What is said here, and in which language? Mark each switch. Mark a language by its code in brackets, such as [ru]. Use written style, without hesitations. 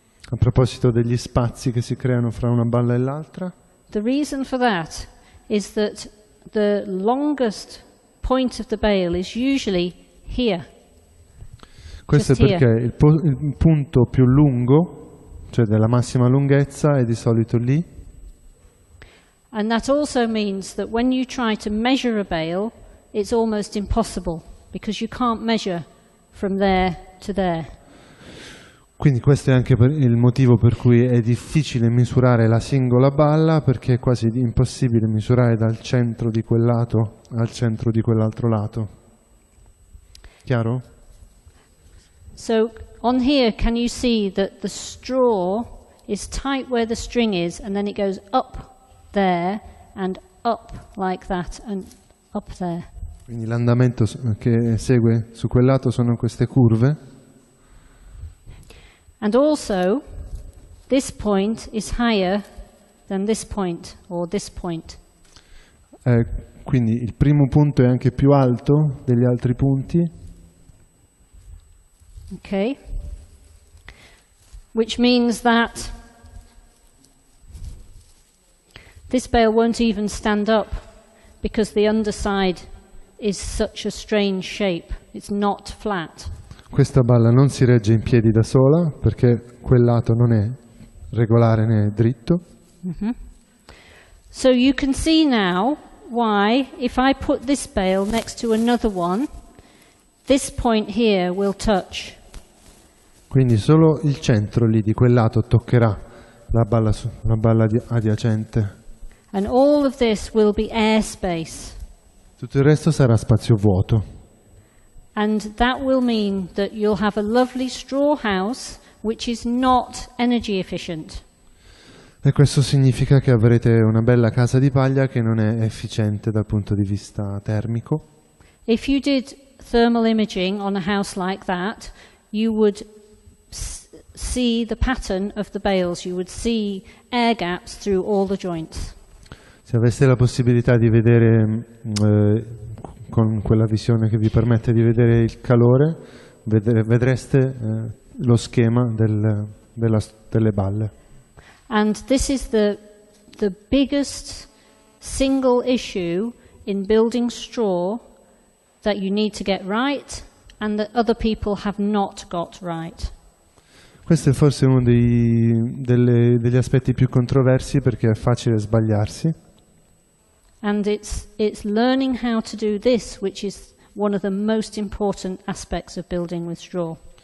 [it] A proposito degli spazi che si creano fra una balla e l'altra. [en] The reason for that is that the longest point of the bale is usually here. [it] Questo è perché il punto più lungo, cioè della massima lunghezza, è di solito lì. [en] And that also means that when you try to measure a bale, it's almost impossible because you can't measure from there to there. [it] Quindi questo è anche il motivo per cui è difficile misurare la singola balla, perché è quasi impossibile misurare dal centro di quel lato al centro di quell'altro lato. Chiaro? [en] So on here, can you see that the straw is tight where the string is, and then it goes up there and up like that and up there. [it] Quindi l'andamento che segue su quel lato sono queste curve. [en] And also, this point is higher than this point or this point. [it] Quindi il primo punto è anche più alto degli altri punti. [en] Okay. Which means that this bale won't even stand up because the underside is such a strange shape. It's not flat. [it] Questa balla non si regge in piedi da sola perché quel lato non è regolare né dritto. [en] So you can see now why, if I put this bale next to another one, this point here will touch. [it] Quindi solo il centro lì di quel lato toccherà la balla adiacente. [en] And all of this will be airspace. [it] Tutto il resto sarà spazio vuoto. [en] And that will mean that you'll have a lovely straw house which is not energy efficient. [it] E questo significa che avrete una bella casa di paglia che non è efficiente dal punto di vista termico. [en] If you did thermal imaging on a house like that, you would see the pattern of the bales. You would see air gaps through all the joints. [it] Se aveste la possibilità di vedere con quella visione che vi permette di vedere il calore, vedreste lo schema delle balle. [en] And this is the biggest single issue in building straw that you need to get right and that other people have not got right. [it] Questo è forse uno degli aspetti più controversi perché è facile sbagliarsi. [en] And it's learning how to do this which is one of the most important aspects of building with straw.